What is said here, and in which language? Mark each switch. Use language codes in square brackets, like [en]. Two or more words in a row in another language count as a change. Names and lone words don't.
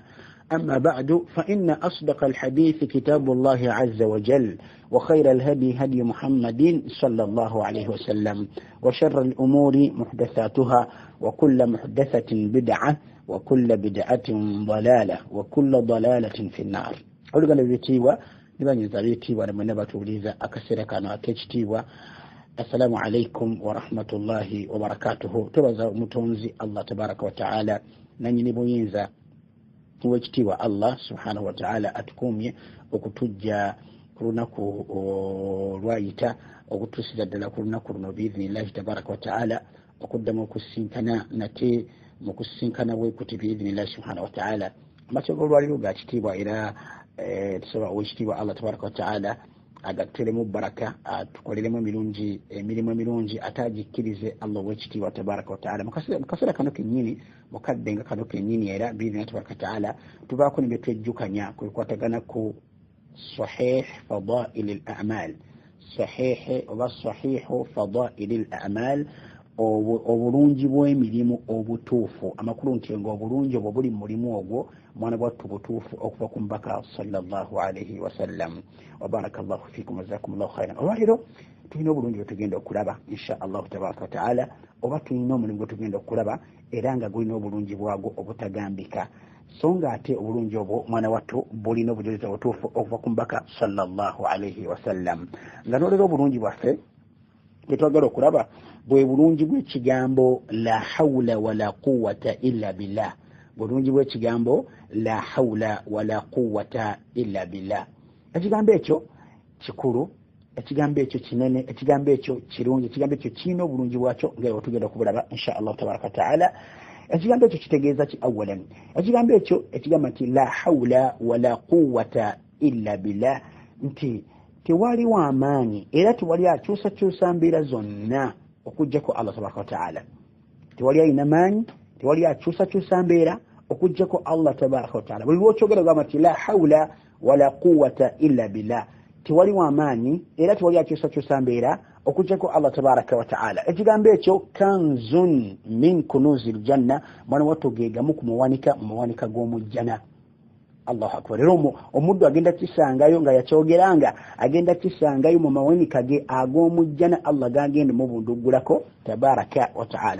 [ar] أما بعد، فإن أصدق الحديث كتاب الله عز وجل، وخير الهدي هدي محمد صلى الله عليه وسلم، وشر الأمور محدثاتها، وكل محدثة بدعة، وكل بدعة ضلالة، وكل ضلالة في النار. [lg] oluganda lwetiibwa nibanyiza bitiibwa namwe nabatuuliza akaseera kano ak'ekitiibwa. [ar] السلام عليكم ورحمة الله وبركاته. [lg] Tubaza omutonzi [ar] الله تبارك وتعالى [lg] nanyini buyinza w'ekitiibwa [ar] الله سبحانه وتعالى [lg] atukumye okutujja ku lunaku lwayita okutuusiza ddala ku lunaku luno [ar] بإذن الله تبارك وتعالى [lg] okuddamu okusinkana nate mu kusinkana bwe kuti [ar] بإذن الله سبحانه وتعالى. [lg] Amatego olwaliro ga kitiibwa era tusobola owekitiibwa [ar] الله تبارك وتعالى [lg] agateremu baraka atukoleremu emirimu emirungi ate agikkirize Allah owekitiibwa [ar] تبارك وتعالى. [lg] Mukaseera kano kennyini mukadde nga kano kennyini era [ar] بإذن الله تبارك وتعالى [lg] tubaako ne betwejjukanya kwekwatagana ku [ar] صحيح فضائل الأعمال, [lg] sahih oba [ar] صحيح فضائل الأعمال, [lg] obulungi bw'emirimu obutuufu. Amakulu nti nga obulungi obwo buli mu mulimu ogwo mwana bwattu butuufu okuva ku mbaka [ar] صلى الله عليه وسلم. وبارك الله فيكم وجزاكم الله خيرا. [lg] Olwaliro tulina obulungi bwe tugenda okulaba [ar] إن شاء الله تبارك وتعالى, [lg] oba tulina omulimu gwe tugenda okulaba era nga gulina obulungi bwagwo obutagambika, so nga ate obulungi obwo mwana wattu bulina obujulizi obutuufu okuva ku mbaka [ar] صلى الله عليه وسلم. [lg] Nga n'olero obulungi bwaffe betwagala okulaba bwe bulungi bw'ekigambo [ar] لا حول ولا قوة إلا بالله, [lg] bulungi bw'ekigambo [ar] لا حول ولا قوة إلا بالله. [lg] Ekigambo ekyo kikulu, ekigambo ekyo kinene, ekigambo ekyo kirungi, ekigambo ekyo kirina obulungi bwakyo nga tugenda okubulaba [ar] إن شاء الله تبارك وتعالى. [lg] Ekigambo ekyo kitegeeza ki? Awalan, ekigambo ekyo ekigamba nti [ar] لا حول ولا قوة إلا بالله, [lg] nti tewaliwo amaanyi era tewali akyusakyusa mbeera zonna okujjako [ar] الله تبارك وتعالى. [lg] Tewali alina maanyi, tewali akyusakyusa mbeera okujjako [ar] الله تبارك وتعالى. [lg] Buli lwokyogera gamba nti [ar] لا حول ولا قوة إلا بالله, [lg] tewaliwo amaanyi era tewali akyusakyusa mbeera okujjako [ar] الله تبارك وتعالى. [lg] Ekigambo ekyo [ar] كنز من كنوز الجنة, [lg] mwana wattu gegamu ku muwanika g'omujjana. [ar] الله أكبر. [lg] Era omuddu agenda kisangayo nga yakyogeranga, agenda kisangayo mu mawanika ge ag'omujjana Allah gagenda mu bunduggulako [ar] تبارك وتعالى.